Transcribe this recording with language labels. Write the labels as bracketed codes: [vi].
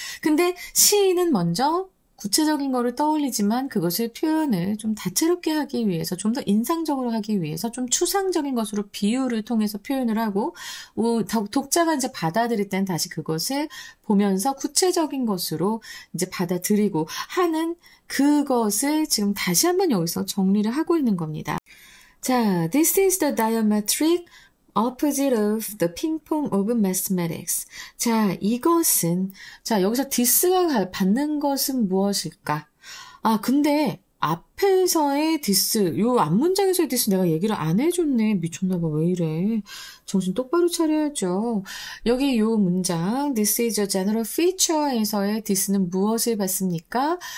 [ko] 근데 시인은 먼저 구체적인 거를 떠올리지만 그것을 표현을 좀 다채롭게 하기 위해서 좀 더 인상적으로 하기 위해서 좀 추상적인 것으로 비유를 통해서 표현을 하고 독자가 이제 받아들일 땐 다시 그것을 보면서 구체적인 것으로 이제 받아들이고 하는 그것을 지금 다시 한번 여기서 정리를 하고 있는 겁니다. 자, [en] this is the diametric opposite of the ping-pong of mathematics. [ko] 자, 이것은, 자, 여기서 디스가 받는 것은 무엇일까? 아, 근데 앞에서의 디스, 요 앞문장에서의 디스 내가 얘기를 안 해줬네. 미쳤나봐. 왜 이래. 정신 똑바로 차려야죠. 여기 요 문장, [en] this is a general feature [ko] 에서의 디스는 무엇을 받습니까?